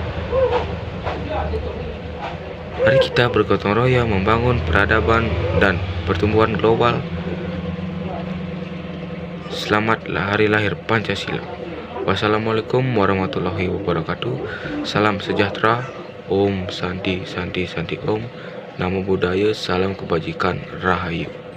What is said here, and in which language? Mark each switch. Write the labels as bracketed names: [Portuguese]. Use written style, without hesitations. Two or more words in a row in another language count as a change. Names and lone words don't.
[Indonesian] Mari kita bergotong royong membangun peradaban dan pertumbuhan global. Selamatlah hari lahir Pancasila. [Arabic] Wassalamualaikum warahmatullahi wabarakatuh. [Indonesian] Salam sejahtera. [Sanskrit] Om Santi Santi Santi Om. [Pali] Namo Buddhaya. [Indonesian] Salam kebajikan. Rahayu.